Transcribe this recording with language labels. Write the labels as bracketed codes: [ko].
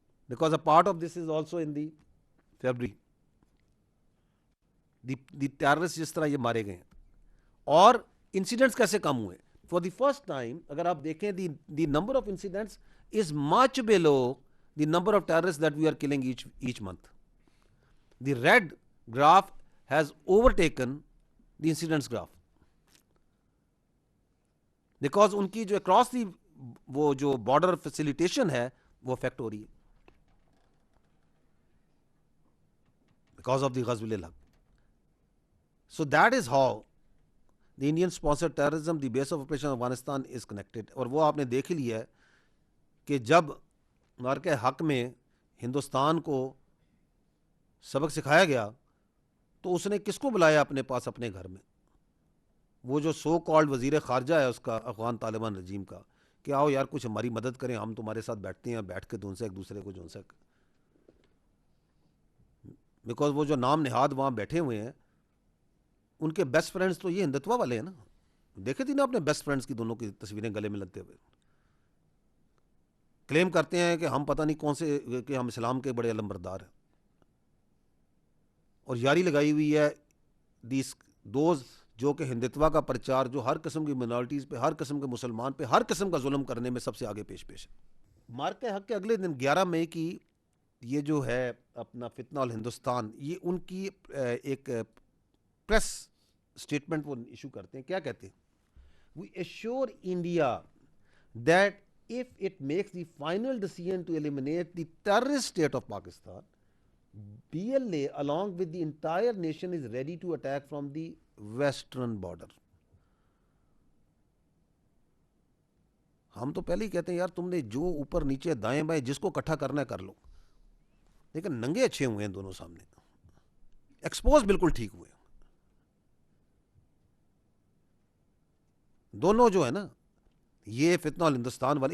[en] Because a part of this is also in the February. The terrorists [ur] جس طرح یہ مارے گئے ہیں اور انسیڈنٹس کیسے کم ہوئے. [en] for the first time [ur] اگر آپ دیکھیں [en] The number of incidents is much below the number of terrorist that we are killing each month. The red graph has overtaken the incidents graph, because [ur] ان کی جو across the وہ جو border facilitation ہے وہ effect ہو رہی ہے [en] Because of the غزو الحق. So that is how the Indian sponsored terrorism, the base of operation of Afghanistan is connected. [ur] اور وہ آپ نے دیکھ ہی لیا ہے کہ جب معرکہ حق میں ہندوستان کو سبق سکھایا گیا تو اس نے کس کو بلایا اپنے پاس اپنے گھر میں, وہ جو سو کالڈ وزیر خارجہ ہے اس کا افغان طالبان رجیم کا, کہ آؤ یار کچھ ہماری مدد کریں, ہم تمہارے ساتھ بیٹھتے ہیں, بیٹھ کے دون سے ایک دوسرے کو جون سک, بیکاز وہ جو نام نہاد وہاں بیٹھے ہوئے ہیں ان کے بیسٹ فرینڈز تو یہ ہندتوا والے ہیں نا. دیکھے تھی نا اپنے بیسٹ فرینڈز کی دونوں کی تصویریں گلے میں لگتے ہوئے, کلیم کرتے ہیں کہ ہم پتہ نہیں کون سے کہ ہم اسلام کے بڑے علمبردار ہیں, اور یاری لگائی ہوئی ہے دوز جو کہ ہندتوا کا پرچار, جو ہر قسم کی منارٹیز پہ, ہر قسم کے مسلمان پہ, ہر قسم کا ظلم کرنے میں سب سے آگے پیش ہے. مارکہ حق کے اگلے دن 11 مئی کی یہ جو ہے اپنا فتنہ الہندوستان, یہ ان کی ایک پریس اسٹیٹمنٹ وہ ایشو کرتے ہیں. کیا کہتے ہیں؟ [en] We assure India that if it makes the final decision to eliminate the terrorist state of Pakistan, BLA along with the entire nation is ready to attack from the western border. [ur] ہم تو پہلے ہی کہتے ہیں یار تم نے جو اوپر نیچے دائیں بائیں جس کو اکٹھا کرنا ہے کر لو, لیکن ننگے اچھے ہوئے ہیں دونوں سامنے, ایکسپوز بالکل ٹھیک ہوئے دونوں جو ہے نا یہ فتنہ الہندوستان والے.